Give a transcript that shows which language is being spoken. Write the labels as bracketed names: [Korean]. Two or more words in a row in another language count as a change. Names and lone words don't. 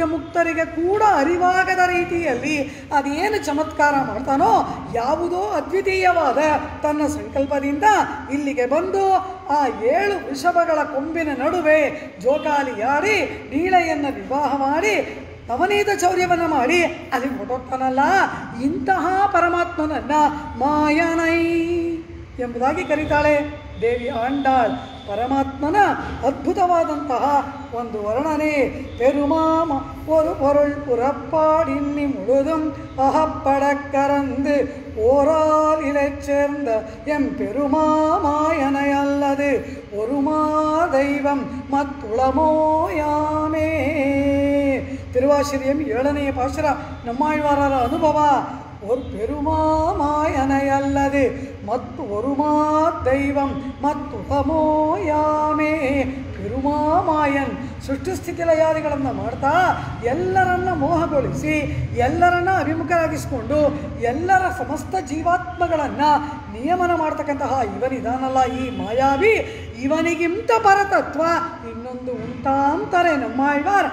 [Kannada] ಮುಕ್ತರಿಗೆ ಕೂಡ ಅರಿವಾಗದ ರೀತಿಯಲ್ಲಿ ಅದೇನು ಚಮತ್ಕಾರ ಮಾಡ್ತಾನೋ ಯಾವುದೋ ಅದ್ವಿತೀಯವಾದ ತನ್ನ ಸಂಕಲ್ಪದಿಂದ ಇಲ್ಲಿಗೆ ಬಂದು ಆ 7 ವೃಷಭಗಳ ಕೊಂಬಿನ ನಡುವೆ ಜೋಕಾಲಿಯಾಡಿ ನೀಳೆಯನ್ನು ವಿವಾಹ ಮಾಡಿ ನವನೀತ ಚೌರ್ಯವನ್ನು ಮಾಡಿ ಅಲ್ಲಿ ಹೊರಟೋಗ್ತಾನಲ್ಲ, ಇಂತಹ ಪರಮಾತ್ಮನನ್ನು ಮಾಯನೈ ಎಂಬುದಾಗಿ ಕರೀತಾಳೆ ದೇವಿ ಆಂಡಾಳ್. ಪರಮಾತ್ಮನ ಅದ್ಭುತವಾದಂತಹ ಒಂದು ವರ್ಣನೆ. [Tamil] ஒரு பொருள் புறப்பாடின்னி முழுதும் அகப்படக்கறந்து ஓரால் இலைச் சேர்ந்த எம் பெருமாமாயனை அல்லது ஒருமா தெய்வம் மத்துளமோயாமே. [Kannada] திருவாசிரியம் 7ನೇ ಪಾಶುರ நம்மாழ்வாரರ ಅನುಭವ. [Tamil] ஒரு பெருமாமாயனை அல்லது ಮತ್ತು ஒருமா தெய்வம் ಮತ್ತುಳಮೋಯಾಮೇ. [Kannada] பெருಮಾಮಾಯನ್ ಸೃಷ್ಟಿಸ್ಥಿತಿ ಲಯಾದಿಗಳನ್ನು ಮಾಡ್ತಾ ಎಲ್ಲರನ್ನ ಮೋಹಗೊಳಿಸಿ ಎಲ್ಲರನ್ನ ಅಭಿಮುಖರಾಗಿಸಿಕೊಂಡು ಎಲ್ಲರ ಸಮಸ್ತ ಜೀವಾತ್ಮಗಳನ್ನು ನಿಯಮನ ಮಾಡ್ತಕ್ಕಂತಹ ಇವನಿದಾನಲ್ಲ ಈ ಮಾಯಾವಿ, ಇವನಿಗಿಂತ ಪರತತ್ವ ಇನ್ನೊಂದು ಉಂಟಾಂತಾರೆ ನಮ್ಮಾಳ್ವಾರ್.